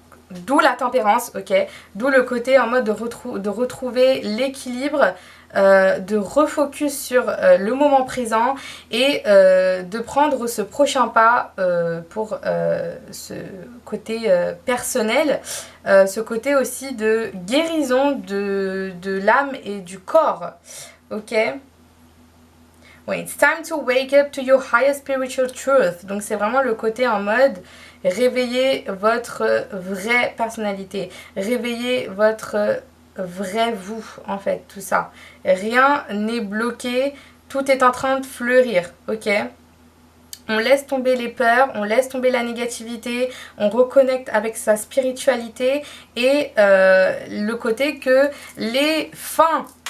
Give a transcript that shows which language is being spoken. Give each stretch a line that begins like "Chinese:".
French: d'où la tempérance, ok, d'où le côté en mode de retrouver l'équilibre, de refocus sur le moment présent et de prendre ce prochain pas pour ce côté personnel, ce côté aussi de guérison de l'âme et du corps, ok.
English: Oui, it's time to wake up to your higher spiritual truth.
French: Donc c'est vraiment le côté en mode réveiller votre vraie personnalité, réveiller votre vrai vous en fait, tout ça. Rien n'est bloqué, tout est en train de fleurir, ok. On laisse tomber les peurs, on laisse tomber la négativité, on reconnecte avec sa spiritualité et le côté que les fins...